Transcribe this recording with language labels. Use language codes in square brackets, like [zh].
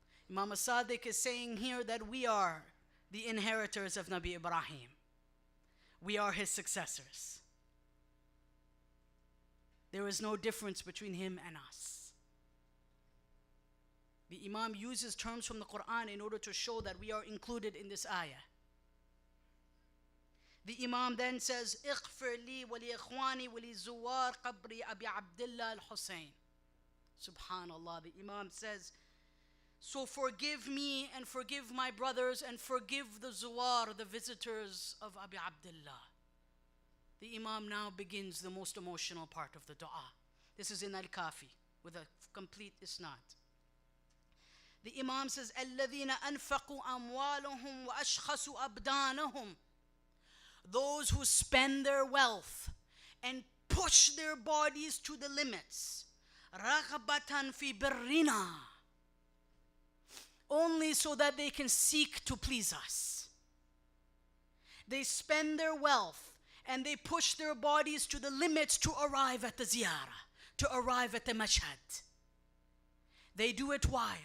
[en] Imam al-Sadiq is saying here that we are the inheritors of Nabi Ibrahim. We are his successors. There is no difference between him and us. The Imam uses terms from the Quran in order to show that we are included in this ayah. The Imam then says, [ar] اغفر لي ولإخواني ولزوار قبر أبي عبد الله al-Husayn. [en] Subhanallah, the Imam says, so forgive me and forgive my brothers and forgive the Zuwwar, the visitors of Abi Abdullah. The Imam now begins the most emotional part of the dua. This is in Al-Kafi with a complete isnad. The Imam says, [ar] الَّذِينَ أَنفَقُوا أَمْوَالَهُمْ وَأَشْخَصُوا أَبْدَانَهُمْ. [en] Those who spend their wealth and push their bodies to the limits. [ar] رَغَبَةً فِي بِرِّنَا. [en] Only so that they can seek to please us. They spend their wealth and they push their bodies to the limits to arrive at the ziyarah, to arrive at the mashhad. They do it why?